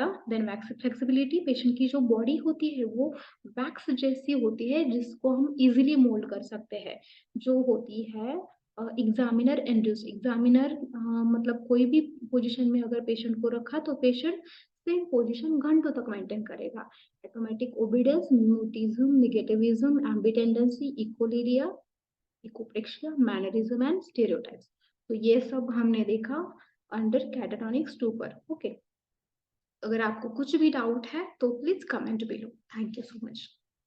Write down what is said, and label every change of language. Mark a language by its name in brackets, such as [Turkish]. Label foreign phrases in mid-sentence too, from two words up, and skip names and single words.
[English] then wax flexibility [Hindi] पेशेंट की जो बॉडी होती है वो वैक्स जैसी होती है जिसको हम [English] easily mould [Hindi] कर सकते हैं। जो होती है [English] examiner induce examiner [Hindi] मतलब कोई भी पोज़ीशन में अगर पेशेंट को रखा तो पेशेंट [English] same position [Hindi] घंटों तक मेंटेन करेगा। [English] Automatic obedience, mutism, negativism, ambitendency, equiliria, ecopraxia, mannerism and stereotypes. [Hindi] तो ये सब हमने देखा [English] under catatonic stupor. [Hindi] ओके, अगर आपको कुछ भी डाउट है तो [English] please comment below. thank you so much.